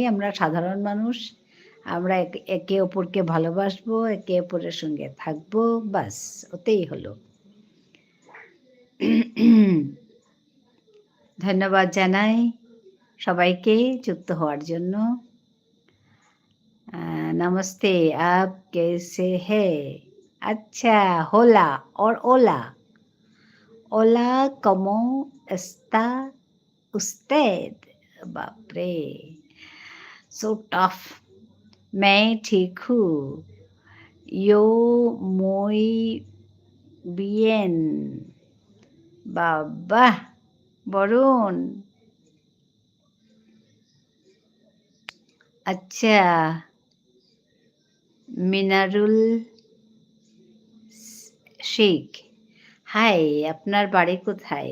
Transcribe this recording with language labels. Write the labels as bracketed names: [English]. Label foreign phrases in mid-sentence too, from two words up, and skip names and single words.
[Bangla] আমরা সাধারণ মানুষ, আমরা একে অপরকে ভালোবাসবো, একে অপরের সঙ্গে থাকবো, বাস ওতেই হলো। ধন্যবাদ জানাই সবাইকে যুক্ত হওয়ার জন্য। [Hindi] नमस्ते, आप कैसे हैं? [Spanish] আচ্ছা, হোলা और ओला। ओला como está usted? [English] बापरे, so tough. [Hindi] मैं ठीक हूँ। [Spanish] Yo muy bien. [Bangla] বাবা, বরুণ। আচ্ছা, মিনারুল শেখ, হাই, আপনার বাড়ি কোথায়?